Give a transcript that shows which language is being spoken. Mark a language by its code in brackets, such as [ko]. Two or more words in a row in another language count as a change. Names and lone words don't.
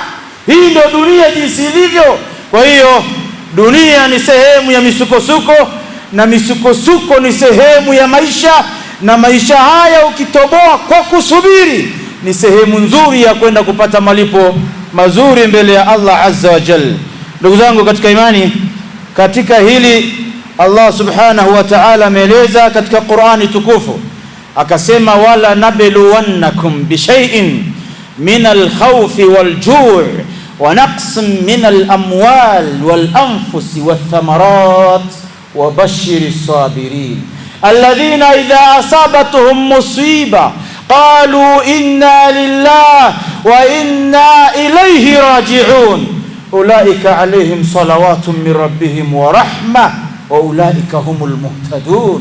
[sw] Hii ndio dunia jinsi ilivyo. Kwa hiyo dunia ni sehemu ya misukosuko, na misukosuko ni sehemu ya maisha, na maisha haya ukitoboa kwa kusubiri ni sehemu nzuri ya kwenda kupata malipo mazuri mbele ya [ar] الله عز وجل. [sw] Ndugu zangu katika imani, katika hili [ar] الله سبحانه وتعالى [sw] ameeleza katika Qur'ani tukufu, akasema [ar] ولنبلونكم بشيء من الخوف والجوع ونقص من الأموال والأنفس والثمرات وبشر الصابرين الذين إذا أصابتهم مصيبة قالوا إنا لله وإنا إليه راجعون أولئك عليهم صلوات من ربهم ورحمة وأولئك هم المهتدون.